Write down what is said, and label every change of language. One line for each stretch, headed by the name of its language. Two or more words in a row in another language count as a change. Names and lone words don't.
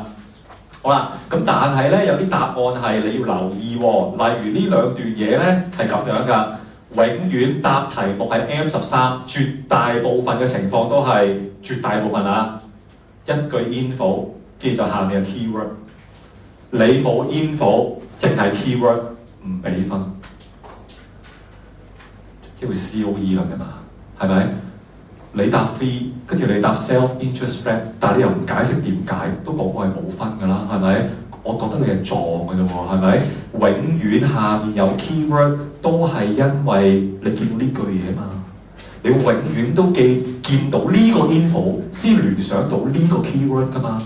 Cantonese: 好啦，咁但係咧有啲答案係你要留意喎，例如呢兩段嘢咧係咁樣㗎，永遠答題目係 M13，絕大部分嘅情況都係絕大部分啊，一句 info， 跟住就下面嘅 keyword。你冇 info， 淨係 keyword 唔俾分，即係會 COE 啦嘛，係咪？你答 fee， 跟住你答
English: self-interest rate，
Cantonese: 但係你又唔解釋點解，都講我係冇分㗎啦，係咪？我覺得你係撞㗎啫喎，係咪？永遠下面有 keyword 都係因為你見到呢句嘢嘛，你永遠都見到呢個 info 先聯想到呢個 keyword 㗎嘛。